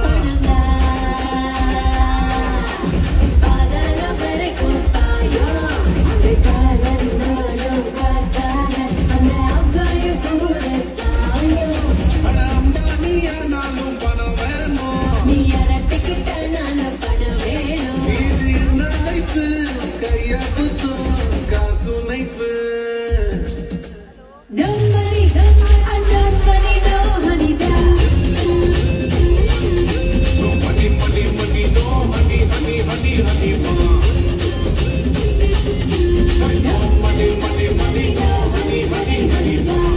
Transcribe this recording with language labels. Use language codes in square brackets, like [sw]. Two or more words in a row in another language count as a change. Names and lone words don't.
[ta] அட அம்பானியானாலும் பணம் வேணும். இது என்ன லைஃப் கைய குத்தும் காசு நைஃப். [en] No money, no money, no honey, no. No money, money, money, no honey, honey, honey, honey, ma. No money, money, money, no honey, honey, honey, ma.